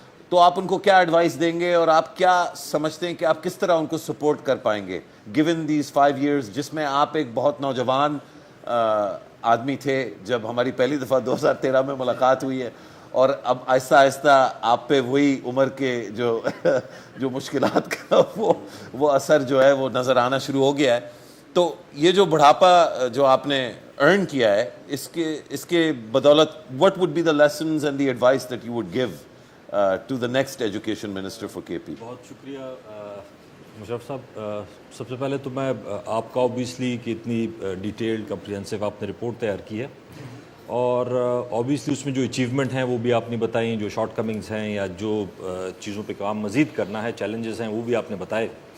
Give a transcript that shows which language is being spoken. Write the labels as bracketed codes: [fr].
[ur] تو آپ ان کو کیا ایڈوائس دیں گے, اور آپ کیا سمجھتے ہیں کہ آپ کس طرح ان کو سپورٹ کر پائیں گے [en] given these 5 years [ur] جس میں آپ ایک بہت نوجوان آدمی تھے جب ہماری پہلی دفعہ 2013 میں ملاقات ہوئی ہے, اور اب آہستہ آہستہ آپ پہ وہی عمر کے جو مشکلات کا وہ اثر جو ہے وہ نظر آنا شروع ہو گیا ہے. تو یہ جو بڑھاپا جو آپ نے ارن کیا ہے اس کے بدولت [en] what would be the lessons and the advice that you would give to the next education minister for KP? [ur] بہت شکریہ مشرف صاحب. سب سے پہلے تو میں آپ کا اوبیسلی کہ اتنی ڈیٹیلڈ کمپریہنسو آپ نے رپورٹ تیار کی ہے, اور اوبیسلی اس میں جو اچیومنٹ ہیں وہ بھی آپ نے بتائیں, جو شارٹ کمنگز ہیں یا جو چیزوں پہ کام مزید کرنا ہے, چیلنجز ہیں وہ بھی آپ نے بتائے.